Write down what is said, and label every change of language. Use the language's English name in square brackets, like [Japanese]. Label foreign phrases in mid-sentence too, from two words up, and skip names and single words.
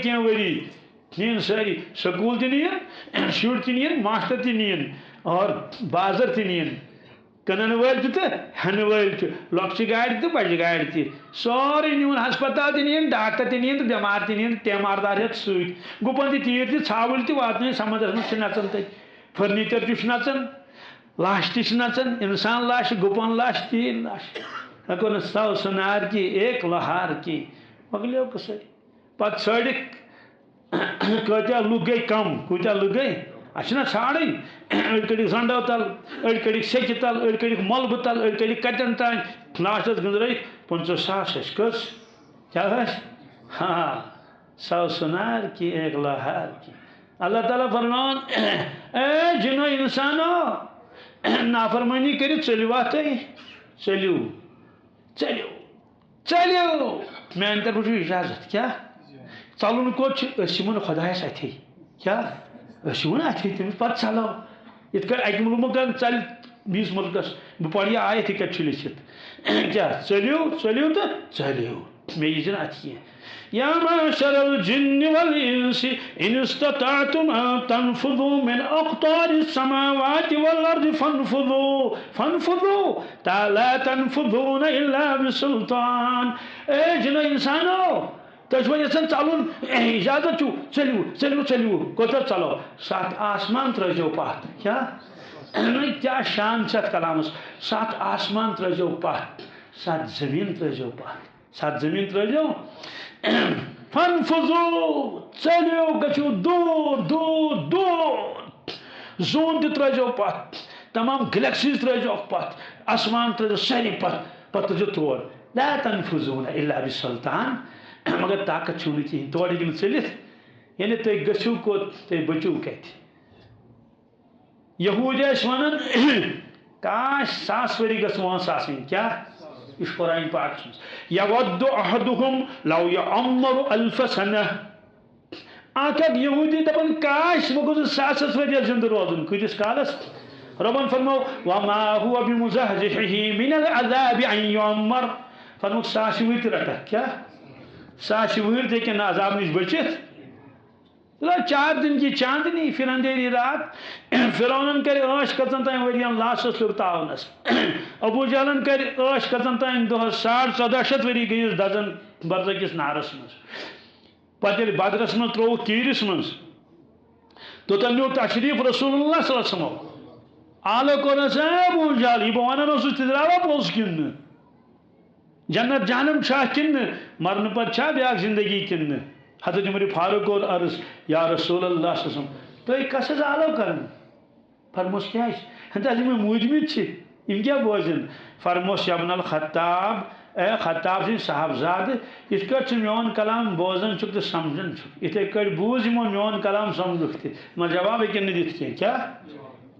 [Kashmiri] کینٛہہ ؤری نین ساری سکول تہ نین شر تہ نین ماسٹر تہ نین اور بازر تہ نین کنن ول تہ ہن ول تہ لۄکچہِ گاڑِ تہ بجہِ گاڑِ تہ سورُے نیون ہسپتال تہ نین ڈاکٹر تہ نین تہ بٮ۪مار تہ نین تیماردار ہیتھ سۭتۍ گُپن تہ تیٖر تہ ژھاوٕلۍ تہ واتنٲیِتھ سمندرس منٛز چھِ نژان تتہِ فرنیچر تہ چھُ نژان لاش تہ چھِ نژان انسان لاش گُپن لاش تیٖر لاش ہٮ۪کو نہٕ [Urdu] 100 سُنار کی ایک لوہار کی [Kashmiri] مۄکلیو قصے پتہٕ ژھٲڑِکھ کۭتیاہ لُکھ گٔے کم کوٗتاہ لُکھ گٔے اَسہِ چھِنہ ژھانڈٕنۍ أڑۍ کٔڑِکھ زنڈو تل أڑۍ کٔڑِکھ سیٚکہِ تل أڑۍ کٔڑِکھ مۄلبہٕ تل أڑۍ کٔڑِکھ کتٮ۪ن تانۍ لاسٹس گٔنٛزرٲیِکھ 50,000 ٲسۍ کٔژ کیٛاہ ٲسۍ [Urdu] 100 سُنار کی ایک لوہار کی [Kashmiri] اللہ تعالیٰ فرمان اے جنو انسانو نافرمانی کٔرِتھ ژٔلِوا تُہۍ ژٔلِو ژٔلِو ژٔلِو میانہِ طرفہٕ چھُ اجازت کیٛاہ ژلُن کوٚت چھُ أسۍ یِمو نہٕ خۄدایس اَتھے کیٛاہ أسۍ یِمو نہٕ اَتھے تٔمِس پتہٕ ژلو یِتھ کٔنۍ اَکہِ مُلکہٕ ژلہِ بیٚیِس مُلکس بہٕ پرٕ یہِ آیت یہِ کتہِ چھُ لیٚکھِتھ کیٛاہ ژٔلِو ژٔلِو تہٕ ژٔلِو مےٚ یی نہٕ اَتھِ کینٛہہ [Arabic] یا معشر الجن والانس ان استطعتم ان تنفذوا من اقطار السماوات والارض فانفذوا فانفذوا لا تنفذون الا بسلطان [Kashmiri] اے جنو انسانو تُہۍ چھِوا یژھان ژلُن اجازت چھُ ژٔلِو ژٔلِو ژٔلِو کوٚت ژلو 7 آسمان ترٲزیو پتھ کیٛاہ شان چھِ اتھ کلامس 7 آسمان ترٲزیو پتھ 7 زمین ترٲزیو پتھ 7 زمین ترٲزیو فنفذو ژٔلِو گژھِو دوٗر دوٗر دوٗر زوٗن تہِ ترٲزیو پتھ تمام گلیکسیز ترٲزیوکھ پتھ آسمان ترٲزیو سٲری پتھ پتہٕ ترٲزیو تور [Arabic] لا تنفذون الا بسلطان [Kashmiri] مگر طاقت چھُو نہٕ کِہیٖنۍ تور ہیٚکہِ نہٕ ژٔلِتھ یعنی تُہۍ گٔژھِو کوٚت تُہۍ بٔچِو کتہِ یہوٗدۍ ٲسۍ ونان کاش 100 ؤری گٔژھ وٲنٛس آسٕنۍ کیٛاہ یہ قرآن پاکس مز [Arabic] یود احدهم لو یعمر 1000 سنہ [Kashmiri] اکھ یہودی دپان کاش بہٕ گوٚژھُس 100 ؤرۍ زندٕ روزُن کۭتِس کالس ربن فرمو [Arabic] وما هو بمزحزحه من العذاب ان يعمر [Kashmiri] فرمو 100 ؤرۍ تہِ رٹکھ کیٛاہ 100 ؤرۍ تہِ ہیٚکن عذاب نش بٔچِتھ [Urdu] 4 دن کی چاندنی پھر اندھیری رات [Kashmiri] فرعون کر عٲش کٔژن تام ؤرین لاسس لوٚگ تاونس ابو جہلن کر عٲش کٔژن تام دۄہس 1400 ؤری گٔیِس دزن برزخِس نارس مز پتہٕ ییٚلہِ بدرس منٛز ترٛووُکھ تیٖرِس منٛز توٚتن نیوٗ تشریٖف رسول اللہ [Arabic] صلی اللہ علیہ وسلم [Kashmiri] آلو کوٚرنس ابو جہل یہِ بہٕ ونان اوسُس تہِ درٛاوا پوٚز کِنہٕ نہٕ جنت جہنم چھا کِنہٕ نہٕ مرنہٕ پتہٕ چھا بیٛاکھ زندگی کِنہٕ نہٕ حضرت عمر فاروق کوٚر عرض یا رسول اللہ [Arabic] صلی اللہ علیہ وسلم [Kashmiri] تُہۍ کس حظ آلو کران فرموس کیٛازِ دپان یِم موٗدمٕتۍ چھِ یِم کیٛاہ بوزن فرموس [Arabic] یا ابن الخطاب [Kashmiri] اے خطاب سٕنٛدۍ صاحبزادٕ یِتھ کٲٹھۍ ژٕ میون کلام بوزان چھُکھ تہٕ سمجھان چھُکھ یِتھَے کٲٹھۍ بوٗز یِمو میون کلام سمجھُکھ تہِ مگر جواب ہیٚکن نہٕ دِتھ کینٛہہ کیٛاہ